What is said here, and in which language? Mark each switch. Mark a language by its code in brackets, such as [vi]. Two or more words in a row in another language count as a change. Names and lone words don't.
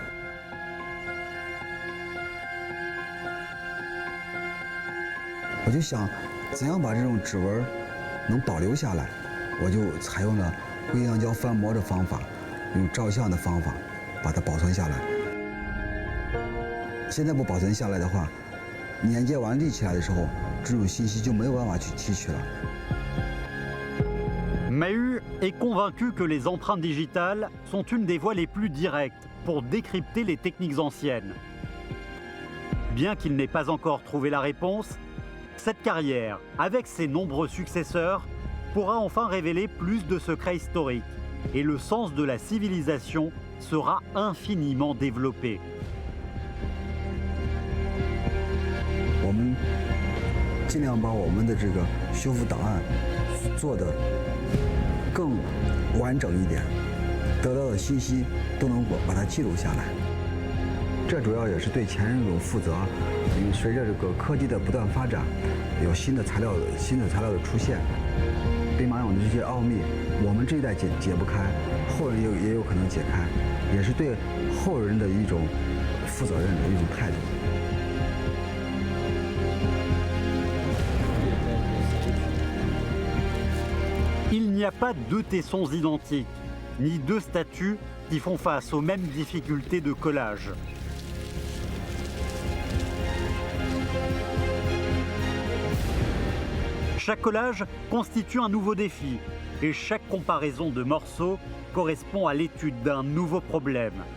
[zh] 我就想，怎样把这种指纹能保留下来？我就采用了硅橡胶翻模的方法，用照相的方法把它保存下来。现在不保存下来的话，年届完立起来的时候，这种信息就没有办法去提取了。 [fr] Mahut est convaincu que les empreintes digitales sont une des voies les plus directes pour décrypter les techniques anciennes. Bien qu'il n'ait pas encore trouvé la réponse, cette carrière, avec ses nombreux successeurs, pourra enfin révéler plus de secrets historiques et le sens de la civilisation sera infiniment développé. [zh] 我们尽量把我们的这个修复档案做得更完整一点，得到的信息都能把它记录下来。这主要也是对前人一种负责，因为随着这个科技的不断发展，有新的材料的出现，兵马俑的这些奥秘，我们这一代解不开，后人也有可能解开，也是对后人的一种负责任的一种态度。 [fr] Il n'y a pas deux tessons identiques, ni deux statues qui font face aux mêmes difficultés de collage. Chaque collage constitue un nouveau défi et chaque comparaison de morceaux correspond à l'étude d'un nouveau problème.